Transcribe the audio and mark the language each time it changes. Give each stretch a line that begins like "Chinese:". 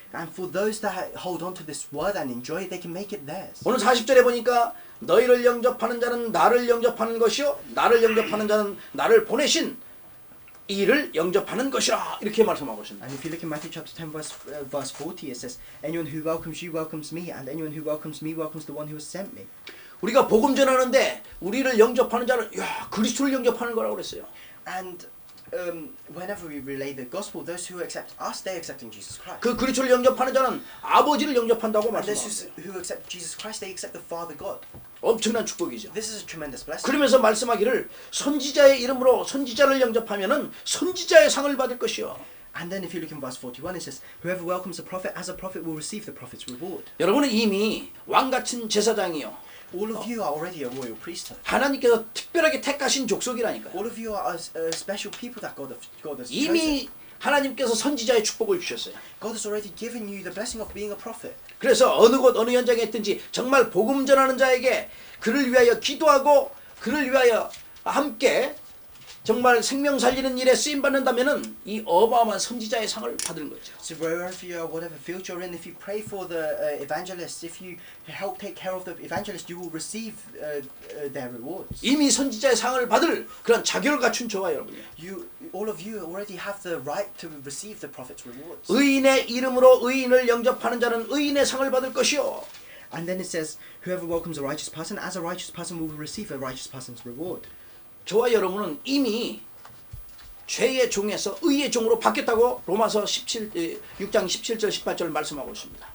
English: And for those that hold on to this word and enjoy it, they can make it theirs.
Korean: 오늘 40절에 보니까 너희를 영접하는 자는 나를 영접하는 것이요 나를 영접하는 자는 나를 보내신 이를 영접하는 것이라 이렇게 말씀하고 있습니다.
English: And if you look in Matthew chapter 10, verse 40, it says, anyone who welcomes you welcomes me, and anyone who welcomes me welcomes the one who has sent me.
Korean: 우리가 복음 전하는데 우리를 영접하는 자는 야 그리스도를 영접하는 거라고 그랬어요.
English: And whenever we relay the gospel, those who accept us, they're accepting Jesus Christ.
Korean: 그 그리스도를 영접하는 자는 아버지를 영접한다고
English: And those
Korean: 말씀합니다.
English: who accept Jesus Christ, they accept the Father God.
Korean: 엄청난 축복이죠.
English: This is a tremendous blessing.
Korean: 그러면서 말씀하기를 선지자의 이름으로 선지자를 영접하면은 선지자의 상을 받을 것이요.
English: And then if you look in verse 41, it says, whoever welcomes a prophet as a prophet will receive the prophet's reward.
Korean: 여러분은 이미 왕 같은 제사장이요.
English: All of you are already a royal priesthood.
Korean: 하나님께서 특별하게 택하신 족속이라니까요.
English: All of you are special people that God has chosen.
Korean: 이미 하나님께서 선지자의 축복을 주셨어요.
English: God has already given you the blessing of being a prophet.
Korean: 그래서 어느 곳 어느 현장에 있든지 정말 복음 전하는 자에게 그를 위하여 기도하고 그를 위하여 함께 정말 생명 살리는 일에 쓰임 받는다면은 이 어마어마한 선지자의 상을 받는 거죠.
English: So wherever you are, whatever field you're in, if you pray for the evangelists, if you help take care of the evangelists, you will receive their rewards.
Korean: 이미 선지자의 상을 받을 그런 자격을 갖춘 저와 여러분이에요.
English: All of you already have the right to receive the prophet's rewards.
Korean: 의인의 이름으로 의인을 영접하는 자는 의인의 상을 받을 것이요.
English: And then it says, whoever welcomes a righteous person, as a righteous person will receive a righteous person's reward.
Korean: 저와 여러분은 이미 죄의 종에서 의의 종으로 바뀌었다고 로마서 6장 17절 18절 말씀하고 있습니다.